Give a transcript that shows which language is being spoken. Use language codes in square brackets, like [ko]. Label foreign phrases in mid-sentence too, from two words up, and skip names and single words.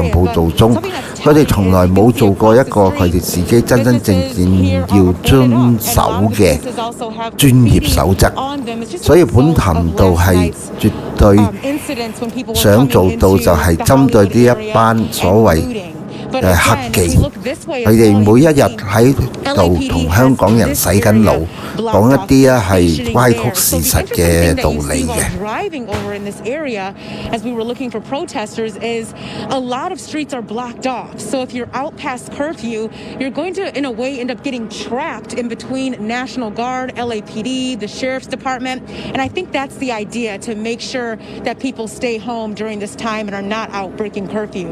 [yue] 報導中，佢哋從來冇做過一個佢哋自己真真正正要遵守嘅專業守則，所以本頻道係絕對想做到就係針對呢一班所謂黑記，佢哋每一日喺度同香港人洗緊腦，講一啲係歪曲事實嘅道理嘅。 [en] As we were looking for protesters, is a lot of streets are blocked off. So if you're out past curfew, you're going to, in a way, end up getting trapped in between National Guard, LAPD, the Sheriff's Department. And I think that's the idea, to make sure that people stay home during this time and are not out breaking curfew.